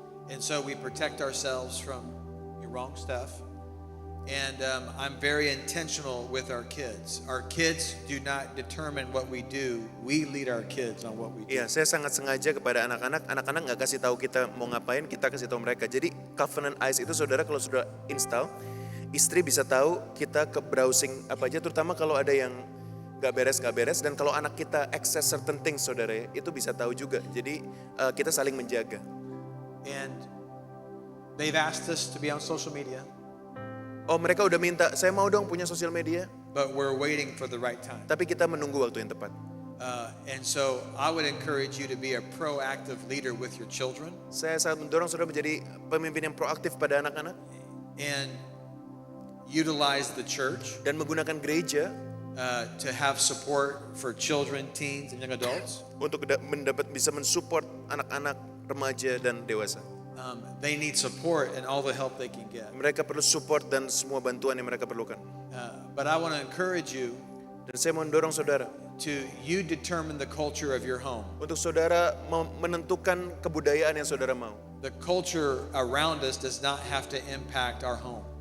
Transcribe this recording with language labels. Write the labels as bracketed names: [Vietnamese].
[English] And so we protect ourselves from the wrong stuff. And I'm very intentional with our kids. Our kids do not determine what we do. We lead our kids on what we do. [Indonesian] Iya, saya sangat sengaja kepada anak-anak. Anak-anak nggak kasih tahu kita mau ngapain, kita kasih tahu mereka. Jadi Covenant Eyes itu saudara kalau sudah install, istri bisa tahu kita ke browsing apa aja, terutama kalau ada yang nggak beres. Dan kalau anak kita [English] access certain things, [Indonesian] saudara ya, itu bisa tahu juga. Jadi kita saling menjaga. [English] And they've asked us to be on social media, [Indonesian] Oh, mereka udah minta, saya mau dong punya sosial media. [English] but we're waiting for the right time. [Indonesian] Tapi kita menunggu waktu yang tepat. [English] And so I would encourage you to be a proactive leader with your children [Indonesian] Saya sangat mendorong saudara menjadi pemimpin yang proaktif pada anak-anak [English] and utilize the church [Indonesian] dan menggunakan gereja [English] to have support for children, teens, and young adults. [Indonesian] untuk bisa mensupport anak-anak, remaja dan dewasa. [English] They need support and all the help they can get. [Indonesian] Mereka perlu support dan semua bantuan yang mereka perlukan. [English] But I want to encourage you [Indonesian] Dan saya mau mendorong saudara [English] to you determine the culture of your home. [Indonesian] untuk saudara menentukan kebudayaan yang saudara mau. [English] The culture around us does not have to impact our home.